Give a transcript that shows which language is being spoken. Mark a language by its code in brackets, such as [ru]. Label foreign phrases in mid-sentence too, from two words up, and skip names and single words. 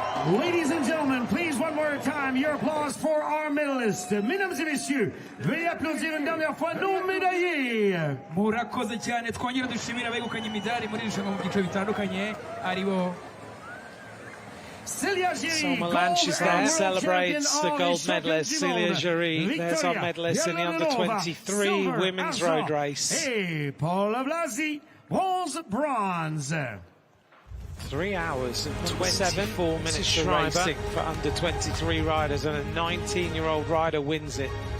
[en] Ladies and gentlemen, please one more time, your applause for our medalists. [fr] Mesdames et messieurs, veuillez applaudir une dernière fois nos médaillés. [rw] murakoze cyane twongera dushimira abegukanye imidari muri irushanwa mu byiciro bitandukanye aribo [en] Selma Lanches there celebrates the gold medalist. Celia Jury, there's our medalist in the under-23 women's road race. Hey, Paula Blasi holds bronze. 3 hours and 24 minutes of racing for under-23 riders, and a 19-year-old rider wins it.